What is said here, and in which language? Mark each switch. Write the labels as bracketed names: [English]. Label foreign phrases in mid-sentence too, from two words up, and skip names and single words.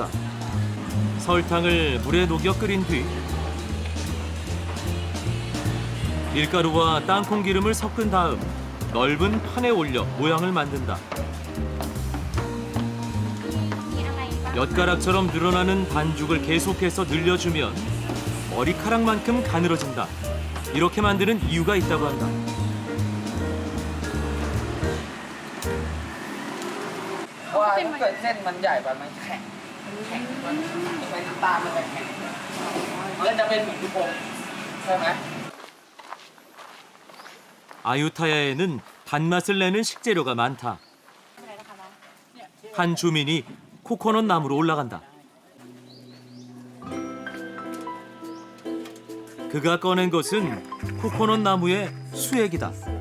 [Korean] 설탕을 물에 녹여 끓인 뒤 밀가루와 땅콩 기름을 섞은 다음 넓은 판에 올려 모양을 만든다. 엿가락처럼 늘어나는 반죽을 계속해서 늘려주면 머리카락만큼 가늘어진다. 이렇게 만드는 이유가 있다고 한다. [Thai] เพราะว่าถ้าเกิดเส้นมันใหญ่ไปมันแข็งมันเป็นน้ำตาลมันจะแข็งมันก็จะเป็นเหมือนลูกอมใช่ไหม [Korean] 아유타야에는 단맛을 내는 식재료가 많다. 한 주민이 코코넛 나무로 올라간다. 그가 꺼낸 것은 코코넛 나무의 수액이다.